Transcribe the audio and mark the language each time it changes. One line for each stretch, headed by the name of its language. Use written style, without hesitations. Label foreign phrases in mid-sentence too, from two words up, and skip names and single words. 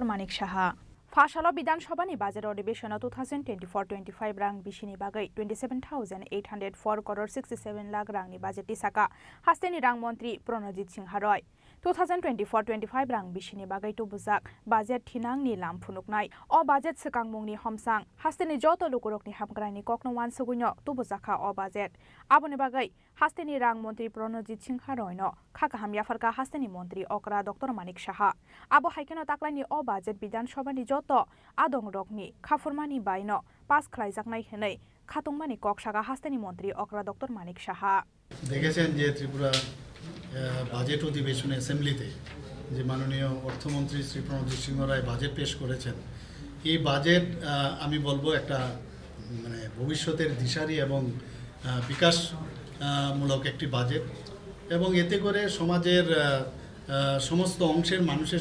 Kok Borok: Manik Saha Fashalo Bidan Sabani budget ଅଧିবেশন 2024-25 rang bishini bagai 27,804 crore 67 lakh rang ni budget tisaka hasteni rang montri Pronojit Singha Roy 2024-25 rang bishini bagai tu busak budget thinang ni lam phunuknai o budget sekang mungni homsang hasteni joto lukurokni hamgrani koknowan sugunyo tu busaka o budget aboni bagai hasteni rang montri Pronojit Singha Roy no khaka hamya farka hasteni montri okra Dr. Manik Saha abo haikeno taklani o budget bidan sabani joto adong rokni khafurmani baino pass khlaijaknai henai khatungmani koksaka hasteni montri okra Dr. Manik Saha
Bangla: দেখেছেন যে ত্রিপুরা বাজেট অধিবেশনে অ্যাসেম্বলিতে যে মাননীয় অর্থমন্ত্রী শ্রী প্রণজিৎ সিংহ রায় বাজেট পেশ করেছেন এই বাজেট আমি বলবো একটা মানে ভবিষ্যতের দিশারি এবং বিকাশমূলক একটি বাজেট এবং এতে করে সমাজের সমস্ত অংশের মানুষের